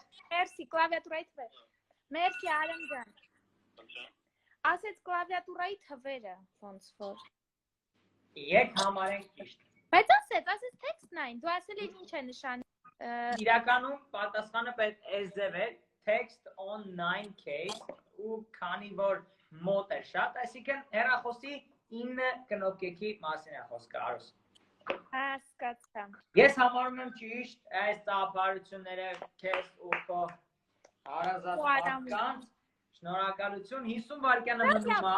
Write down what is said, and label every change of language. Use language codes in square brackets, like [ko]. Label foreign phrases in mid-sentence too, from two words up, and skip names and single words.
[hy] Merci, կլավիատուրայի թվեր։ Merci Արամ ջան։ Ասեց կլավիատուրայի թվերը, ոնց որ։ Եկ համարենք ճիշտ։ Բայց ասեց text 9, դու ասել ես ինչ է նշանակում։ Իրականում պատասխանը պետք է ձև է [en] text on 9 case [hy] ու քանի որ մոտ է շատ, այսինքն հեռախոսի 9 կնոպկեքի մասին է խոսքը Արուս։ Հասկացա։ Ես համարում եմ ճիշտ այս ծափարությունները քեզ ու քո հարազատ մարդկանց շնորհակալություն 50 վայրկյանը մնում է։